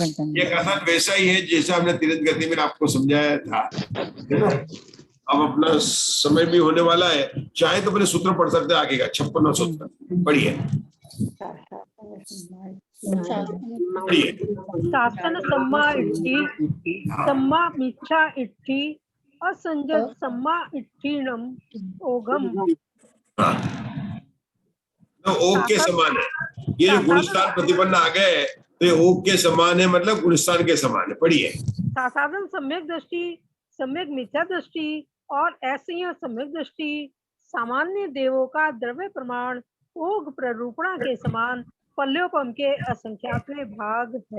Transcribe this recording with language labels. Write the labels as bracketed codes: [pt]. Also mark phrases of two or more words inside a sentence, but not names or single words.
[hi] ये कथन वैसा ही है जैसा हमने तीर्थ गति में आपको समझाया था, है ना। अब अपना समय भी होने वाला है, चाहे तो अपने सूत्र पढ़ सकते हैं आगे का 56वां सूत्र पढ़िए। [pra] शासन सम्मा इट्ठी सम्मा मिच्छा इट्ठी असंजत सम्मा इट्ठीनम ओघम। [hi] तो ओग के समान है। ये जो गुणस्थान प्रतिपन्न आ गए तो ये ओग के समान है, मतलब गुणस्थान के समान है। पढ़िए। साधारण सम्यक दृष्टि, सम्यक मिथ्या दृष्टि और ऐसे ही सम्यक दृष्टि सामान्य देवों का द्रव्य प्रमाण ओग प्ररूपणा के समान पल्योपम के असंख्यातवें भाग है।